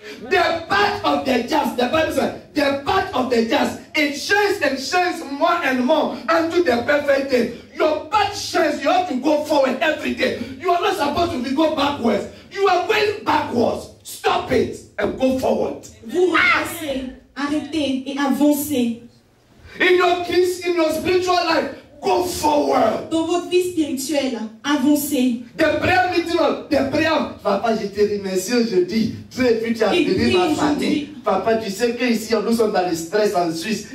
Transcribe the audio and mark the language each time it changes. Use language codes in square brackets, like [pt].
[en] The part of the just, the Bible says, the part of the just, it shines and shines more and more unto the perfect day. Your part shines, you have to go forward every day. You are not supposed to be go backwards. You are going backwards. Stop it and go forward. [fr] Vous repassez, arrêtez et avancez. [en] In your spiritual life, go forward. [fr] Dans votre vie spirituelle, avancez. [en] The prayer meeting, the prayer. [fr] Papa, je te remercie aujourd'hui. Tu es venu, tu as béni ma famille. Papa, tu sais qu'ici, nous sommes dans le stress en Suisse.